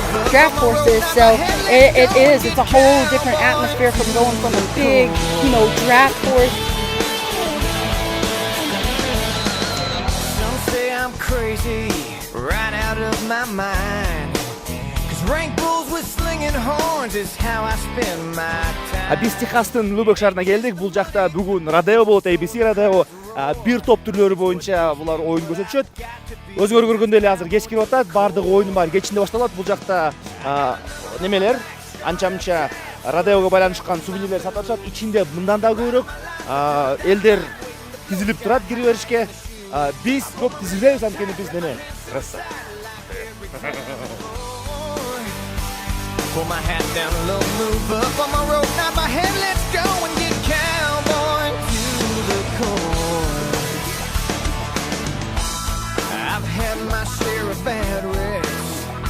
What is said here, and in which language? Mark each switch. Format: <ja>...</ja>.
<en>Draft horses, so it's a whole different atmosphere from going from a big, draft horse. Some say I'm crazy, right out of my mind. 'Cause rank bulls with slinging horns is how I spend my time.</en> <ky>Биз Техастын Лубок шаарына келдик. Бул жакта бүгүн родео болот, ABC родео. Бир топ түрлөрү боюнча булар оюн көрсөтүшөт. Өзүңөр көргөндөй эле азыр кеч кирип атат. Бардыгы оюнун баары кечинде башталат. Бул жакта немелер, анча-мынча родеого байланышкан сувенирлер сатылышат. Ичинде мындан да көбүрөөк элдер тизилип турат кире беришке. Биз көп тизилбейбиз, анткени биз неме? Красава.</ky> <en>Pull my hat down a little, move up on my road, nod my head, let's go and get cowboy to the core. I've had my share of bad wrecks.</en>